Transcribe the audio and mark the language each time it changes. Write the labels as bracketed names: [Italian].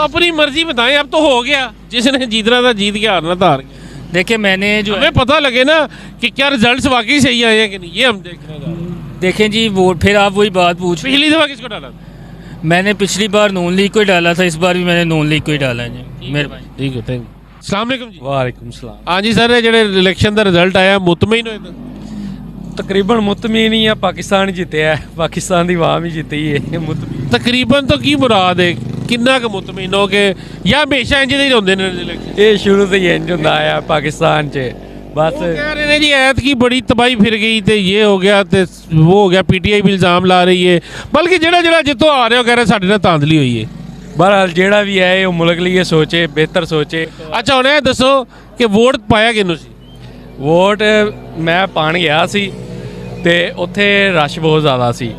[Hindi] तो अपनी मर्जी बताएं, अब तो हो गया, जिसने जीतना था जीत गया, हारना था हार गया। देखिए, मैंने जो हमें पता लगे ना कि क्या रिजल्ट्स वाकई सही आए हैं कि नहीं, ये हम देखने जा रहे हैं। देखें जी, वोट फिर आप वही बात पूछ, पिछली दफ़ा किसको डाला था? मैंने पिछली बार नून लीग को ही डाला था, इस बार भी मैंने नून लीग को ही डाला है जी। मेहरबानी। ठीक है, थैंक यू। अस्सलाम वालेकुम जी। वालेकुम सलाम। [Punjabi] हाँ जी सर, ਜਿਹੜੇ ਇਲੈਕਸ਼ਨ ਦਾ ਰਿਜ਼ਲਟ ਆਇਆ ਮੁਤਮਈਨ ਹੋਏ ਤਾਂ? [Hindi] तकरीबन मुतमीन ही है, पाकिस्तान जीतया है, पाकिस्तान की आवाम ही जीती है मुतमीन। [Punjabi] ਤਕਰੀਬਨ ਤੋਂ ਕੀ ਮੁਰਾਦ ਹੈ, ਕਿੰਨਾ ਕੁ ਮੁਤਮਈਨ ਹੋ ਕੇ, ਜਾਂ ਹਮੇਸ਼ਾ ਇੰਜ ਦੇ ਹੀ ਹੁੰਦੇ ਨੇ ਇਲੈਕਸ਼ਨ? ये शुरू से ही इंज ਹੁੰਦਾ आया पाकिस्तान च बस। ਉਹ ਕਹਿ ਰਹੇ ਨੇ ਜੀ ਐਤਕੀ ਬੜੀ ਤਬਾਹੀ ਫਿਰ ਗਈ ਤੇ ਇਹ ਹੋ ਗਿਆ ਤੇ ਉਹ ਹੋ ਗਿਆ, ਪੀਟੀਆਈ ਵੀ ਇਲਜ਼ਾਮ ਲਾ ਰਹੀ ਹੈ, ਬਲਕਿ ਜਿਹੜਾ ਜਿੱਥੋਂ ਆ ਰਿਹਾ ਉਹ ਕਹਿ ਰਿਹਾ ਸਾਡੇ ਨਾਲ ਧਾਂਦਲੀ ਹੋਈ ਹੈ। बहरहाल ਜਿਹੜਾ ਵੀ ਹੈ ਉਹ ਮੁਲਕ ਲਈ ਸੋਚੇ, ਬਿਹਤਰ ਸੋਚੇ। ਅੱਛਾ, ਹੁਣ ਇਹ ਦੱਸੋ ਕਿ ਵੋਟ ਪਾਇਆ ਕਿਹਨੂੰ ਸੀ? ਵੋਟ ਮੈਂ ਪਾਣ ਗਿਆ ਸੀ ਤੇ ਉੱਥੇ ਰਸ਼ ਬਹੁਤ ਜ਼ਿਆਦਾ ਸੀ।